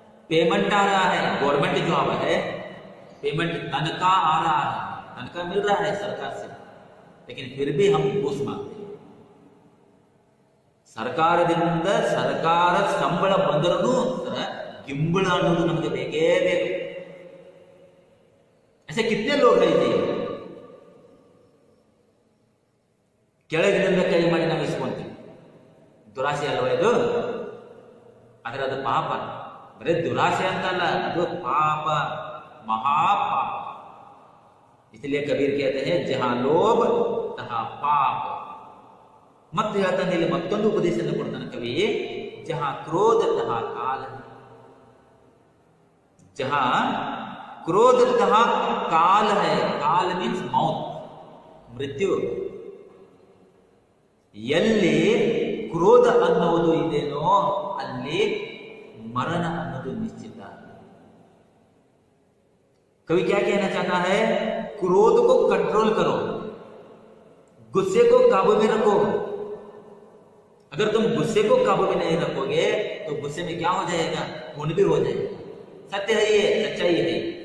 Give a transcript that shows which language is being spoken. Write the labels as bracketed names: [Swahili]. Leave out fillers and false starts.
[Hindi] Payment आ रहा है, government job है, पेमेंट तनख्वाह आ रहा है, तनख्वाह मिल रहा है सरकार से, लेकिन फिर भी हम घूस मांगते हैं. [Kannada] ಸರ್ಕಾರದಿಂದ ಸರ್ಕಾರ ಸಂಬಳ ಬಂದರೂ ಗಿಂಬಳ ಅನ್ನೋದು ನಮಗೆ ಬೇಕೇ ಬೇಕು. [Hindi] ऐसे कितने लोग हैं जी? [Kannada] ಕೆಳಗಿನಿಂದ ಕೈ ಮಾಡಿ ನಾವು ಇಸ್ಕೊಂತೀವಿ. ದುರಾಸೆ ಅಲ್ವಾ ಇದು? ಆದರೆ ಅದು ಪಾಪ. ಬರೀ ದುರಾಸೆ ಅಂತಲ್ಲ, ಅದು ಪಾಪ, ಮಹಾಪಾಪ. [Hindi] इसलिए कबीर कहते हैं जहां लोभ तहां पाप. [Kannada] ಮತ್ತೆ ಹೇಳ್ತಾನೆ ಇಲ್ಲಿ ಮತ್ತೊಂದು ಉಪದೇಶವನ್ನು ಕೊಡ್ತಾನೆ ಕವಿ, [Hindi] जहां क्रोध तहां काल. जहां क्रोध तहां काल है. काल मीन्स मौत, मृत्यु. [Kannada] ಎಲ್ಲಿ ಕ್ರೋಧ ಅನ್ನುವುದು ಇದೆನೋ ಅಲ್ಲಿ मरण ಅನ್ನೋದು निश्चित. [Hindi] कवि क्या कहना चाहता है? क्रोध को कंट्रोल करो, गुस्से को काबू में रखो. अगर तुम गुस्से को काबू में नहीं रखोगे तो गुस्से में क्या हो जाएगा? खून भी हो जाएगा. सत्य है ये, सच्चाई है.